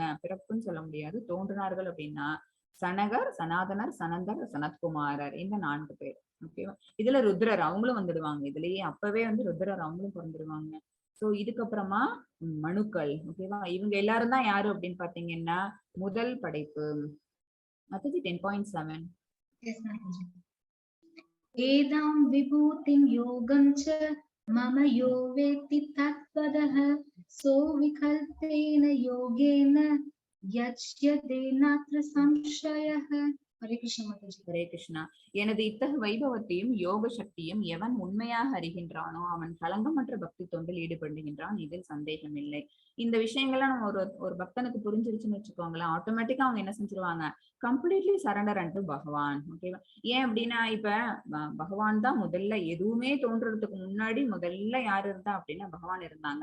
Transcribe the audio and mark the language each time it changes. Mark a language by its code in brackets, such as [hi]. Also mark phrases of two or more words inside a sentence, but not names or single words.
[ta] பிறப்புன்னு சொல்ல முடியாது, தோன்றினார்கள் அப்படின்னா சனகர், சனாதனர், சனந்தர், சனத்குமாரர். இந்த 4 பேர், ஓகேவா? இதுல ருத்ரர் அவங்களும் வந்துடுவாங்க. இதுலயே அப்பவே வந்து ருத்ரர் அவங்களும் பிறந்துடுவாங்க. சோ இதுக்கப்புறமா மனுக்கள், ஓகேவா? இவங்க எல்லாரும் தான் யாரு அப்படின்னு பாத்தீங்கன்னா முதல் படைப்பு. அடுத்தது 10.7. [en] Yes, Mataji. [sa] एतां विभूतिं योगं च मम यो वेत्ति तत्त्वतः सो विकल्पेन योगेन युज्यते नात्र संशयः. [hi] हरे कृष्ण माताजी. [ta] ஹரே கிருஷ்ணா. எனது இத்தகு வைபவத்தையும் யோக சக்தியும் எவன் உண்மையாக அறிகின்றானோ அவன் களங்கமற்ற பக்தி தொண்டில் ஈடுபடுகின்றான், இதில் சந்தேகம் இல்லை. இந்த விஷயங்கள்லாம் நம்ம ஒரு பக்தனுக்கு புரிஞ்சிருச்சுன்னு வச்சுக்கோங்களேன், ஆட்டோமேட்டிக்கா அவங்க என்ன செஞ்சிருவாங்க? [en] completely surrender and [ta] பகவான், ஓகேவா? ஏன் அப்படின்னா இப்ப பகவான் தான் முதல்ல, எதுவுமே தோன்றதுக்கு முன்னாடி முதல்ல யாரு இருந்தா அப்படின்னா பகவான் இருந்தாங்க.